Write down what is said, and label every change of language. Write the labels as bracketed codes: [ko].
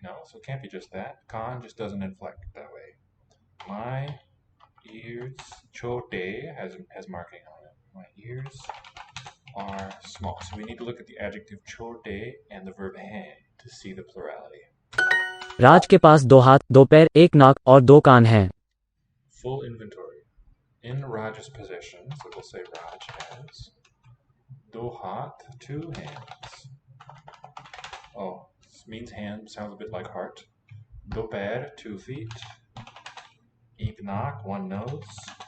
[en] No, so it can't be just that. Kan just doesn't inflect that way. My ears chote has marking on it. My ears are small. So we need to look at the adjective chote and the verb hain to see the plurality. [hi] राज के पास 2 हाथ, 2 पैर, 1 नाक और 2 कान हैं. [en] Full inventory. In Raj's possession, so we'll say Raj has 2 हाथ, 2 hands. Oh, this means hand, sounds a bit like heart. 2 पैर, 2 feet. 1 नाक, 1 nose.